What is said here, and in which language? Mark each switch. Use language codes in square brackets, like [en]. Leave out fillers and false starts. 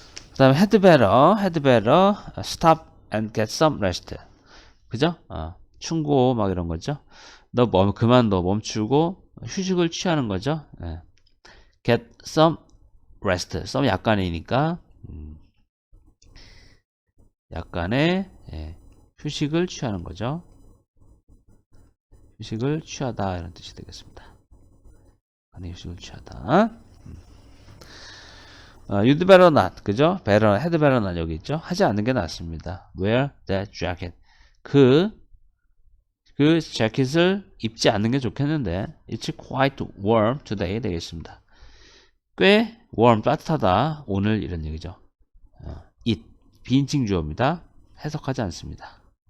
[ko] 그 다음에 [en] had better stop and get some rest. [ko] 그죠? 충고 막 이런 거죠. 너 멈추고 휴식을 취하는 거죠. [en] get some rest. [ko] some 약간이니까 약간의 휴식을 취하는 거죠. 휴식을 취하다, 이런 뜻이 되겠습니다. 약간의 휴식을 취하다. [en] you'd better not, [ko] 그죠? [en] had better not [ko] 여기 있죠? 하지 않는 게 낫습니다. [en] wear that jacket. [ko] 그 재킷을 입지 않는 게 좋겠는데 [en] it's quite warm today [ko] 되겠습니다. 꽤 warm, 따뜻하다, 오늘, 이런 얘기죠. it, 비인칭 주어입니다. 해석하지 않습니다.